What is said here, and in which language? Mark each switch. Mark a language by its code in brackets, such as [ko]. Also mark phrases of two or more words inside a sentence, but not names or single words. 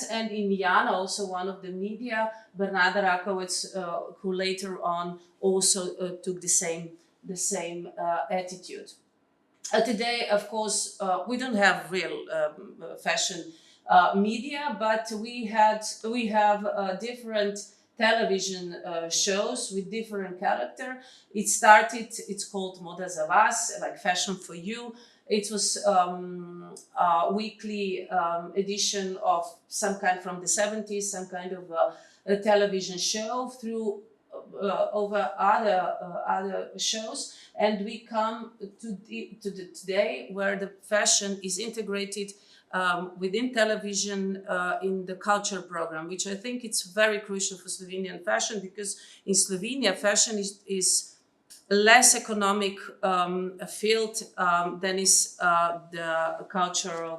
[en] And in Milan, also one of the media, Bernarda Rakowicz, who later on also took the same attitude. Today, of course, we don't have real fashion media, but we have different television shows with different character. It's called Moda za vas, like Fashion for You. It was a weekly edition of some kind from the 70s, some kind of a television show through over other shows, and we come to the today where the fashion is integrated within television in the culture program, which I think it's very crucial for Slovenian fashion, because in Slovenia fashion is less economic field than is the cultural.